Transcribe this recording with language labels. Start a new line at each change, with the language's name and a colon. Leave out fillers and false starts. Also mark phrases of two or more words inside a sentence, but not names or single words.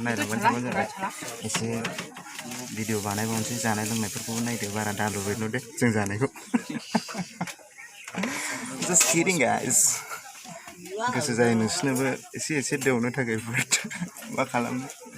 Bodo: नायलांबानो जाबाय एसे भिडिअ बानायबावनोसै जानाय लोंनायफोरखौबो नायदो बारा दालुबायल' दे जों जानायखौ
English: just kidding guys
Bodo: गोसो जायो नोंसिनोबो एसे देवनो थाखाय मा खालामनो